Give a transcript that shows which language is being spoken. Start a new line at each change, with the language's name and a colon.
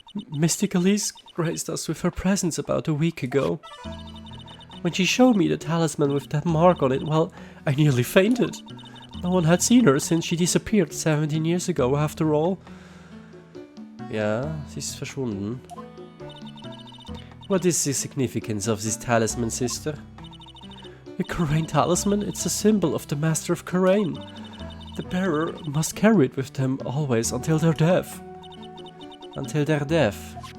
English: Mystic Elise graced us with her presence about a week ago. When she showed me the talisman with that mark on it, well, I nearly fainted. No one had seen her since she disappeared 17 years ago, after all.
German: Ja, sie ist verschwunden.
English: What is the significance of this talisman, sister? The Karain talisman? It's a symbol of the Master of Karain. The bearer must carry it with them always until their death. Until their death.